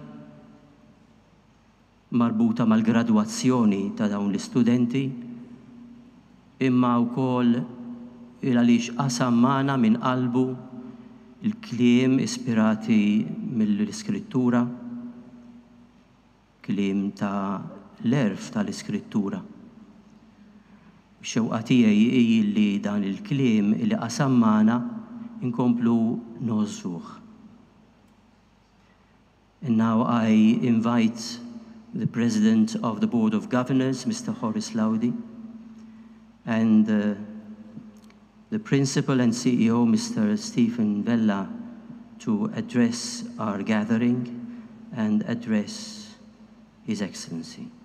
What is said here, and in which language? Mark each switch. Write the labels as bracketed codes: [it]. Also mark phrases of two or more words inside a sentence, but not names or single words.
[mt] marbuta mal-gradwazzjoni ta' dawn l-istudenti, imma wkoll għaliex qasam magħna minn qalbu il-kliem ispirati mill-iskrittura, kliem ta' l-erf tal-iskrittura. Xewqa tiegħi hi li dan il-kliem li qasam magħna inkomplu nożżuh. [en] And now I invite the President of the Board of Governors, Mr. Horace Lowdy, and the Principal and CEO, Mr. Stephen Vella, to address our gathering and address His Excellency.